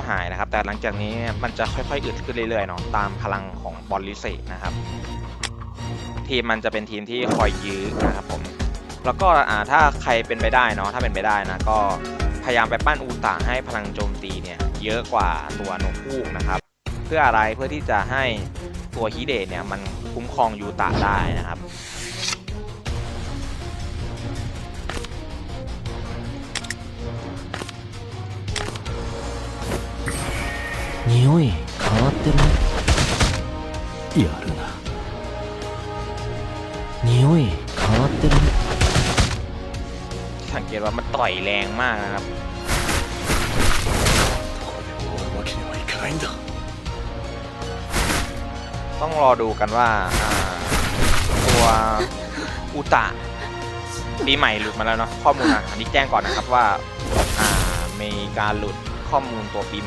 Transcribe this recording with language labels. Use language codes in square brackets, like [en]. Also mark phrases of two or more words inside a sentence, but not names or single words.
[th] หายนะครับแต่หลังจากนี้มันจะค่อยๆอึดขึ้นเรื่อยๆเนาะตามพลังของบอลลิเซนะครับทีมมันจะเป็นทีมที่คอยยื้อนะครับผมแล้วก็ถ้าใครเป็นไปได้เนาะถ้าเป็นไปได้นะก็พยายามไปปั้นอูตะให้พลังโจมตีเนี่ยเยอะกว่าตัวนกฮูกนะครับเพื่ออะไรเพื่อที่จะให้ตัวฮิเดะเนี่ยมันคุ้มครองยูตะได้นะครับ [ja] 匂い変わってるねやるな匂い変わってるね [th] สังเกตว่ามันต่อยแรงมากนะครับต้องรอดูกันว่าตัวอุตะปีใหม่หลุดมาแล้วเนาะข้อมูลอันนี้แจ้งก่อนนะครับว่ามีการหลุดข้อมูลตัวปีใหม่